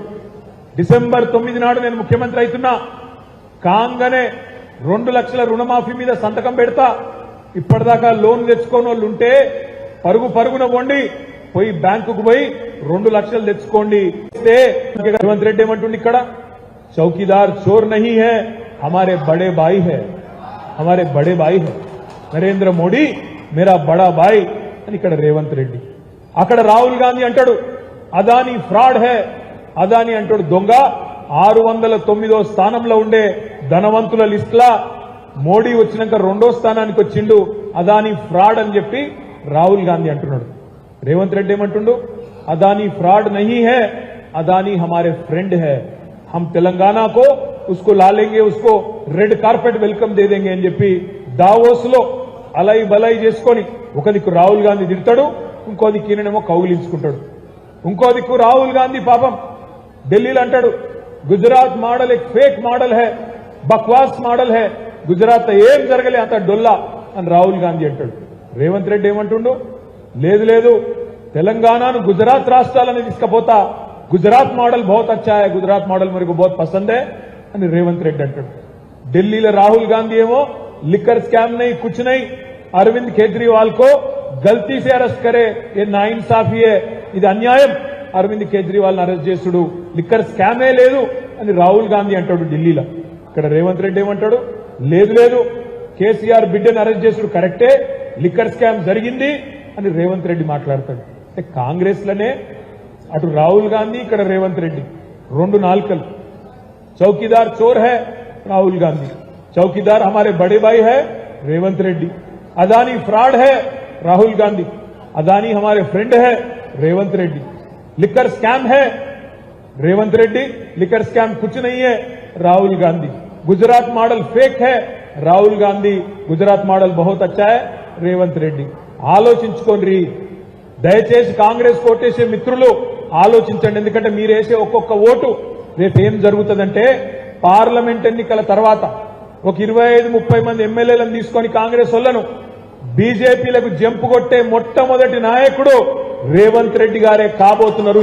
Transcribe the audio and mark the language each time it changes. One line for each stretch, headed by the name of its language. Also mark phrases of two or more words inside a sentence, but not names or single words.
Telugu: డిసెంబర్ 9 నాడు నేను ముఖ్యమంత్రి అవుతున్నా, కాంగనే 2 లక్షల రుణమాఫీ మీద సంతకం పెడతా, ఇప్పటిదాకా లోన్ తెచ్చుకోని వాళ్ళు ఉంటే పరుగున వండి పోయి బ్యాంకుకు పోయి 2 లక్షలు తెచ్చుకోండి. రేవంత్ రెడ్డి ఏమంటుండి ఇక్కడ,
Hindi: चौकीदार चोर नहीं है, हमारे बड़े भाई है, नरेंद्र मोदी मेरा बड़ा भाई
Telugu: అని ఇక్కడ రేవంత్ రెడ్డి. అక్కడ రాహుల్ గాంధీ అంటాడు అదానీ
Hindi: फ्रॉड है,
Telugu: అదానీ అంటాడు దొంగ. 609వ స్థానంలో ఉండే ధనవంతుల లిస్టులా మోడీ వచ్చినాక 2వ స్థానానికి వచ్చిండు, అదానీ ఫ్రాడ్ అని చెప్పి రాహుల్ గాంధీ అంటున్నాడు. రేవంత్ రెడ్డి ఏమంటుండు,
Hindi: अदानी फ्रॉड नहीं है, अदानी हमारे फ्रेंड है, हम तेलंगाना को उसको ला लेंगे, उसको
English: red carpet welcome
Hindi: दे देंगे
Telugu: అని చెప్పి దావోస్ లో అలై బలై చేసుకొని ఒక దిక్కు రాహుల్ గాంధీ తిడతాడు, ఇంకో దిక్కు ఈయనేమో కౌగిలించుకుంటాడు. ఇంకో దిక్కు రాహుల్ గాంధీ పాపం ఢిల్లీలో అంటాడు గుజరాత్ మోడల్
Hindi: एक फेक मॉडल है, बकवास मॉडल है,
Telugu: గుజరాత్ ఏం జరగలే అంత డొల్లా అని రాహుల్ గాంధీ అంటాడు. రేవంత్ రెడ్డి ఏమంటుండు, లేదు తెలంగాణను గుజరాత్ రాష్ట్రాలని తీసుకపోతా,
Hindi: गुजरात मॉडल बहुत अच्छा है, गुजरात मॉडल मेरे को बहुत पसंद है
Telugu: అని రేవంత్ రెడ్డి అంటాడు. ఢిల్లీలో రాహుల్ గాంధీ ఏమో
English: liquor scam
Hindi: नहीं कुछ नहीं, అరవింద్ కేజ్రీవాల్ को गलती से अरेस्ट करे, ये नाइंसाफी है,
Telugu: ఇది అన్యాయం, అరవింద్ కేజ్రీవాల్ అరెస్ట్ చేసుడు, లిక్కర్ స్కామే లేదు అని రాహుల్ గాంధీ అంటాడు ఢిల్లీలో. ఇక్కడ రేవంత్ రెడ్డి ఏమంటాడు, లేదు కేసీఆర్ బిడ్డను అరెస్ట్ చేసుడు కరెక్టే,
English: liquor scam
Telugu: జరిగింది అని రేవంత్ రెడ్డి మాట్లాడతాడు. అంటే కాంగ్రెస్ లోనే అటు రాహుల్ గాంధీ ఇక్కడ రేవంత్ రెడ్డి 2 నాల్కలు.
Hindi: चौकीदार चोर है రాహుల్ గాంధీ, చౌకీదార్ हमारे बड़े भाई है रेवंत रेड्डी, अदानी फ्रॉड है राहुल गांधी, अदानी हमारे फ्रेंड है रेवंत रेड्डी,
English: liquor scam
Hindi: है रेवंत रेड्डी,
English: liquor scam
Hindi: कुछ नहीं है राहुल गांधी, गुजरात मॉडल फेक है राहुल गांधी, गुजरात मॉडल बहुत अच्छा है రేవంత్ రెడ్డి.
Telugu: ఆలోచించుకోండి దయచేసి కాంగ్రెస్ ఓటేసే మిత్రులు ఆలోచించండి. ఎందుకంటే మీరు వేసే ఒక్కొక్క ఓటు రేపు ఏం జరుగుతుందంటే పార్లమెంట్ ఎన్నికల తర్వాత ఒక 25-30 మంది ఎమ్మెల్యేలను తీసుకొని కాంగ్రెస్ వాళ్ళను బీజేపీలకు జంపు కొట్టే మొట్టమొదటి నాయకుడు రేవంత్ రెడ్డి గారే కాబోతున్నారు.